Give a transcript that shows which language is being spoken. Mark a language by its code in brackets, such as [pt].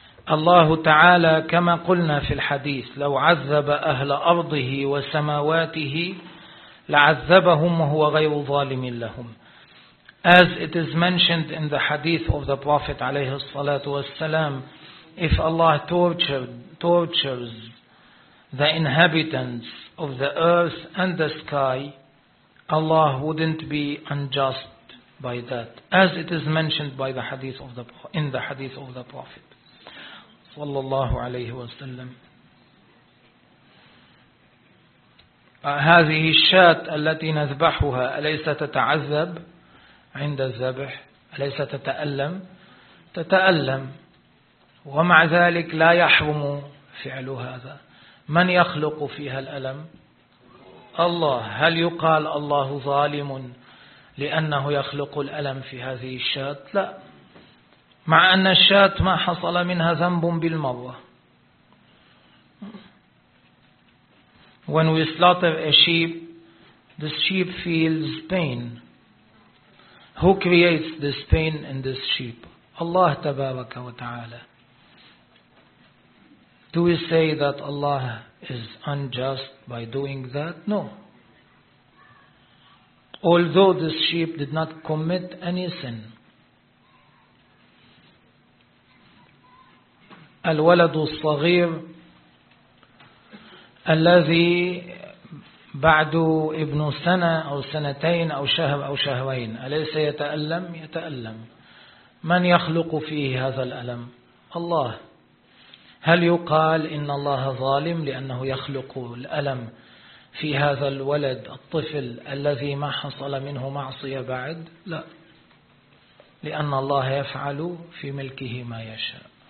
[ar] الله تعالى كما قلنا في الحديث لو عذب أهل أرضه وسماواته لعذبهم وهو غير ظالم لهم. [en] As it is mentioned in the hadith of the Prophet [ar] عليه الصلاة والسلام, [en] if Allah tortures the inhabitants of the earth and the sky, Allah wouldn't be unjust by that. As it is mentioned in the hadith of the Prophet. [ar] والله عليه وسلم. هذه الشاة التي نذبحها أليس تتعذب عند الذبح؟ أليس تتألم؟ تتألم، ومع ذلك لا يحرم فعل هذا. من يخلق فيها الألم؟ الله. هل يقال الله ظالم لأنه يخلق الألم في هذه الشاة؟ لا، مع أن الشاة ما حصل منها ذنب بالمرة. [en] When we slaughter a sheep, this sheep feels pain. Who creates this pain in this sheep? Allah [ar] تبارك وتعالى. [en] Do we say that Allah is unjust by doing that? No. Although this sheep did not commit any sin. [ar] الولد الصغير الذي بعد ابن سنة أو سنتين أو شهر أو شهرين، أليس يتألم؟ يتألم. من يخلق فيه هذا الألم؟ الله. هل يقال إن الله ظالم لأنه يخلق الألم في هذا الولد الطفل الذي ما حصل منه معصية بعد؟ لا، لأن الله يفعل في ملكه ما يشاء.